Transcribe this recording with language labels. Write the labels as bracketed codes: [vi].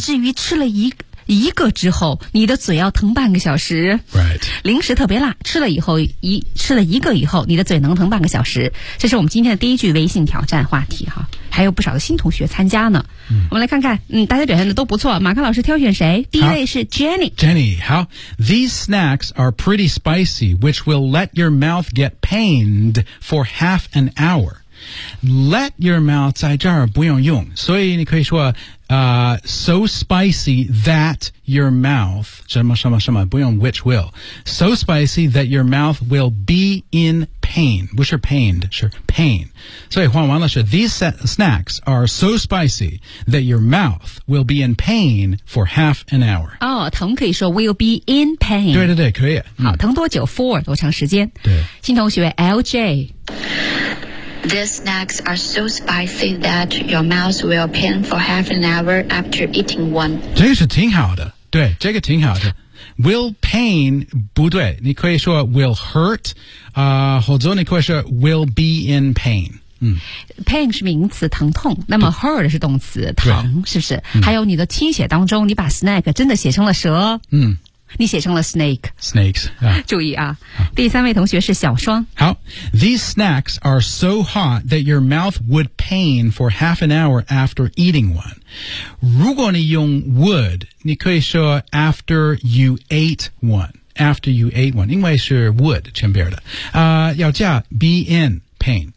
[zh] 以至于吃了一个之后你的嘴要疼半个小时。 [en] Right. [zh] 零食特别辣，吃了以后吃了一个以后你的嘴能疼半个小时。这是我们今天的第一句微信挑战话题哈。还有不少的新同学参加呢。嗯、我们来看看嗯大家表现的都不错。马克老师挑选谁？第一位是 Jenny。 Jenny, 好。 [en] These snacks are pretty spicy, which will let your mouth get pained for half an hour. Let your mouth [zh] 在这儿不用用。所以你可以说 [en] so spicy that your mouth, [zh] 什么什么什么不用 [en] which will, so spicy that your mouth will be in pain, which are pained, sure, pain. [zh] 所以换完了是 [en] these snacks are so spicy that your mouth will be in pain for half an hour. 哦、oh, [zh] 疼可以说 [en] will be in pain. [zh] 对对对可以。好疼多久 for 多长时间。对。新同学 LJ。 [en] These snacks are so spicy that your mouth will pain for half an hour after eating one. [zh] 这个是挺好的，对，这个挺好的。 [en] Will pain [zh] 不对，你可以说 [en] will hurt， [zh] 啊、或者你可以说 [en] will be in pain。 [zh] 嗯，pain 是名词，疼痛。那么 hurt 是动词，疼，是不是、嗯？还有你的听写当中，你把 snack 真的写成了蛇。嗯。你写成了 snake. [en] Snakes.、 [zh] 注意啊，第三位同学是小双。 [en] 好 ，These snacks are so hot that your mouth would pain for half an hour after eating one. [zh] 如果你用 would， 你可以说 [en] after you ate one. After you ate one， [zh] 因为是 [en] would [zh] 前边的。要加 [en] be in pain.